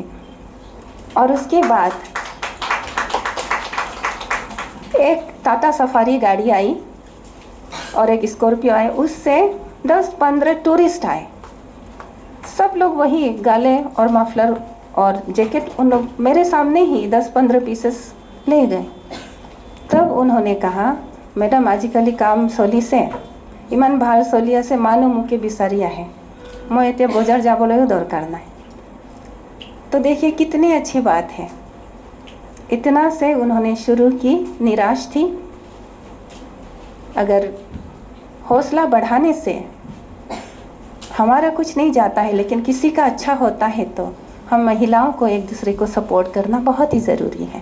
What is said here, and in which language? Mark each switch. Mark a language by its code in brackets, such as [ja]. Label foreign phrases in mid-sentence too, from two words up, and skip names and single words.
[hi] और उसके बाद एक टाटा सफारी गाड़ी आई और एक स्कॉर्पियो आए, उससे 10-15 टूरिस्ट आए। सब लोग वही गाले और मफलर और जैकेट उन लोग मेरे सामने ही 10-15 पीसेस ले गए। तब उन्होंने कहा मैडम [as] আজিকালি কাম চলিছে ইমান ভাল চলি আছে, মানুহ মোকে বিচাৰি আহে, মই এতিয়া বজাৰ যাবলৈও দৰকাৰ নাই। [hi] तो देखिए कितनी अच्छी बात है। इतना से उन्होंने शुरू की, निराश थी। अगर हौसला बढ़ाने से हमारा कुछ नहीं जाता है, लेकिन किसी का अच्छा होता है तो हम महिलाओं को एक दूसरे को सपोर्ट करना बहुत ही ज़रूरी है।